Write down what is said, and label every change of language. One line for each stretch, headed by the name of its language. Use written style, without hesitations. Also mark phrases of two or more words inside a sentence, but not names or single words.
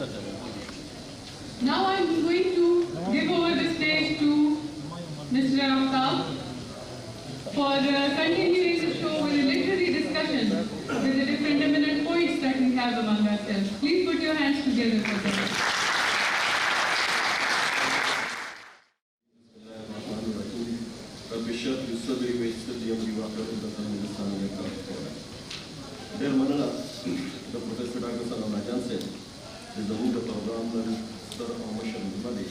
English: Now I'm going to give over the stage to Mr. Aftab for continuing the show with a literary discussion with the different eminent poets that we have among ourselves. Please put your hands together for them.
Pashto: ډېر مننه د پروفیسر ډاکټر سلام جان صاحب چې زموږ د پروګرام نن ستر او مشر مېلمه دی.